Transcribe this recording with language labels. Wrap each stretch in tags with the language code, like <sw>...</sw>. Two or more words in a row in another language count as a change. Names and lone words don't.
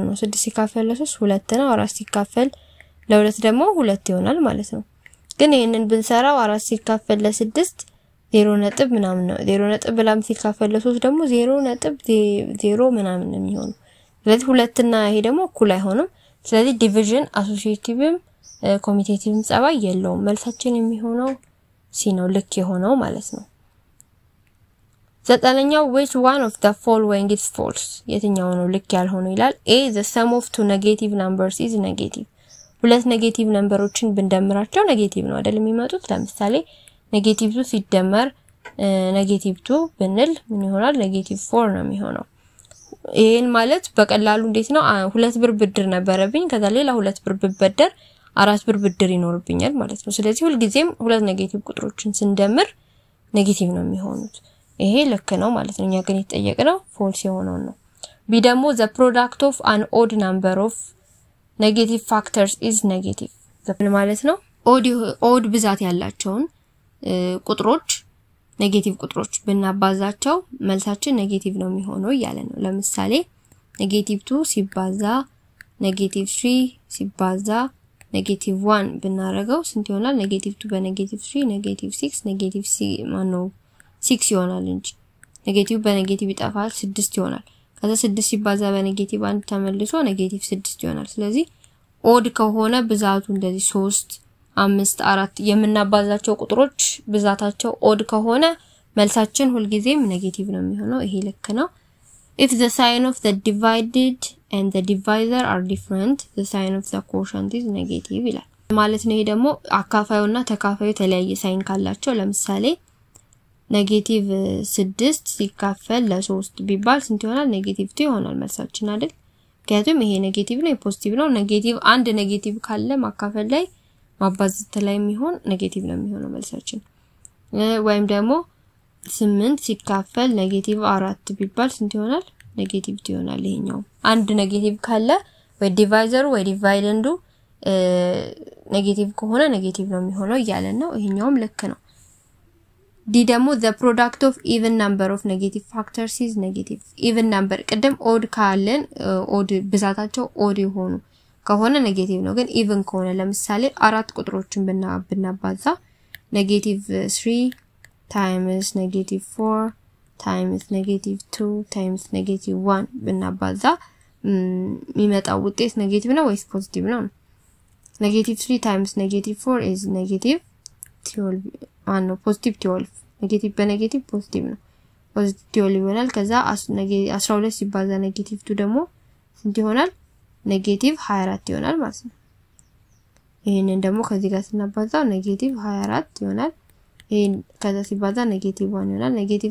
<am>ነው 6 ሲካፈል ለ3 2 ነው 4 ሲካፈል ለ2 ደግሞ 2 ይሆናል ማለት ነው ግን ይሄንን ብንሰራው 4 ሲካፈል ለ6 0 ነጥብ ምናምን ነው 0 ነጥብ ብላም ሲካፈል ለ3 ደግሞ 0 ነጥብ 0 ምናምን ነው የሚሆነው ስለዚህ ሁለት እና ይሄ ደግሞ እኩል አይሆንም ስለዚህ ዲቪዥን አሶሲኤቲቭም ኮሚቴቲቭም ጸባይ የለውም መልሳችን የሚሆነው ሲ ነው ልክ የሆነው ማለት ነው ዘጠነኛው</am> <en>which one of the following is false</en> <am>የትኛው ነው ልክ ያልሆነው ይላል</am> <en>a the sum of two negative numbers is negative</en> <am>ሁለት ኔጌቲቭ ነምበሮችን ብንደምራቸው ኔጌቲቭ ነው አይደል የሚመጡት ለምሳሌ ኔጌቲቭ 2 ሲደመር ኔጌቲቭ 2 ብንል ምን ይሆናል ኔጌቲቭ 4 ነው የሚሆነው ይሄን ማለት በቀላሉ እንዴት ነው ሁለት ብር ብድር ነበረብኝ ከዛ ሌላ ሁለት ብር ብበደር አራት ብር ብድር ይኖርብኛል ማለት ነው ስለዚህ ሁሉ ጊዜም ሁለት ኔጌቲቭ ቁጥሮችን ስንደምር ኔጌቲቭ ነው የሚሆኑት ይሄ ልክ ነው ማለት ነው እኛ ግን የተጠየቀው ፎልስ የሆነው ነው ቢ ደግሞ</am> <en>the product of an odd number of negative factors is negative</en> <am>ማለት ነው odd ብዛት ያላቸውን ቁጥሮች ኔጌቲቭ ቁጥሮች ብናባዛቸው መልሳችን ኔጌቲቭ ነው የሚሆነው ይያለ ነው ለምሳሌ ኔጌቲቭ 2 ሲባዛ ኔጌቲቭ 3 ሲባዛ ኔጌቲቭ 1 ብናረጋው ስንት ይሆናል ኔጌቲቭ 2 በኔጌቲቭ 3 ኔጌቲቭ 6 ኔጌቲቭ 6 ይሆናል እንጂ ኔጌቲቭ በኔጌቲቭ ይጣፋል 6 ይሆናል ከዛ 6 ሲባዛ በኔጌቲቭ 1 ተመልሶ ኔጌቲቭ 6 ይሆናል ስለዚህ ኦድ ከሆነ ብዛቱ እንደዚህ 3 5 4 የምናባዛቸው ቁጥሮች ብዛታቸው ኦድ ከሆነ መልሳችን ሁሉ ጊዜም ኔጌቲቭ ነው የሚሆነው ይሄ ልክ ነው if</am> <en>the sign of the divided and the divisor are different the sign of the quotient is negative</en> <am>ይላል ማለት ነው ይሄ ደግሞ አካፋዩና ተካፋዩ የተለያየ ሳይን ካላቸው ለምሳሌ ኔጌቲቭ 6 ሲካፈል ለ3 ቢባል ስንት ይሆናል ኔጌቲቭ 2 ይሆናል መልሳችን አይደል ምክንያቱም ይሄ ኔጌቲቭ ነው ፖዚቲቭ ነው ኔጌቲቭ አንድ ኔጌቲቭ ካለ ማካፈል ላይ ማባዛት ላይ የሚሆን ኔጌቲቭ ነው የሚሆነው መልሳችን ወይም ደግሞ 8 ሲካፈል ኔጌቲቭ 4 ቢባል ስንት ይሆናል ኔጌቲቭ 2 ይሆናል ይሄኛው አንድ ኔጌቲቭ ካለ ወይ ዲቫይዘሩ ወይ ዲቫይደንዱ ኔጌቲቭ ከሆነ ኔጌቲቭ ነው የሚሆነው ይያለን ነው ይሄኛውም ልክ ነው ዲ ደግሞ</am> <en>the product of even number of negative factors is negative even number</en> <am>ቀደም odd ካለን odd ብዛታቸው odd የሆኑ ከሆነ ኔጌቲቭ ነው ግን even ከሆነ ለምሳሌ አራት ቁጥሮችን ብናባዛ</am> <en>negative 3 times negative 4 times negative 2 times negative 1</en> <am>ብናባዛ የሚመጣው ውጤት ኔጌቲቭ ነው ወይስ ፖዚቲቭ ነው</am> <en>negative 3 times negative 4 is negative 12 positive 12</en> <am>ኔጌቲቭ በኔጌቲቭ ፖዚቲቭ ነው ፖዚቲቭ 12 ይሆናል ከዛ 12 ሲባዛ ኔጌቲቭ 2 ደግሞ ስንት ይሆናል ኔጌቲቭ 24 ይሆናል ማለት ነው ይሄንን ደግሞ ከዚህ ጋር ስናባዛው ኔጌቲቭ 24 ይሆናል ይሄን ከዛ ሲባዛ ኔጌቲቭ 1 ይሆናል ኔጌቲቭ</am>